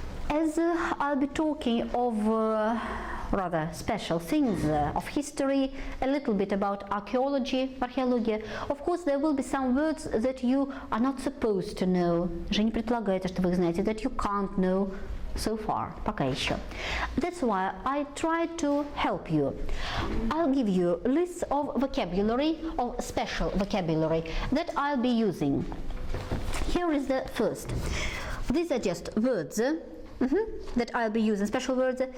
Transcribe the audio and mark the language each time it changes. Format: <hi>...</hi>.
<en>As I'll be talking of rather special things of history, a little bit about archaeology, archaeologia. Of course, there will be some words that you are not supposed to know.</en> <ru>Же не предполагается, что вы их знаете,</ru> <en>that you can't know so far,</en> <ru>пока еще.</ru> <en>That's why I try to help you. I'll give you lists of vocabulary, of special vocabulary that I'll be using. Here is the first. These are just words that I'll be using, special words.</en>